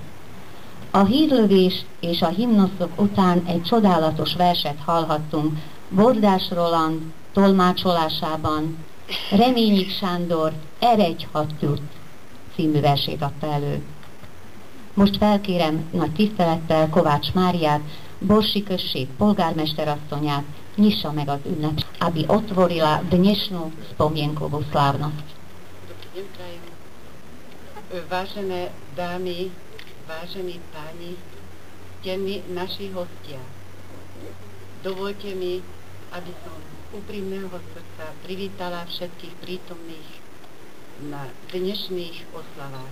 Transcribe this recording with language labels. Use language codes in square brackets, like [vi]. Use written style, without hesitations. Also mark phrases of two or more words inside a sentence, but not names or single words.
[hu] A hírlövés és a himnuszok után egy csodálatos verset hallhattunk Bordás Roland tolmácsolásában. Reményik Sándor Eredj, ha tudsz című versét adta elő. Most felkérem nagy tisztelettel Kovács Máriát, Borsi község polgármesterasszonyát, nyissa meg az ünnep, [sk] aby otvorila dnešnú spomienkovú slávnosť. Vážené dámy, vážení páni, ctení naši hostia, dovolte mi, aby som z úprimného srdca privítala všetkých prítomných na dnešných oslavách.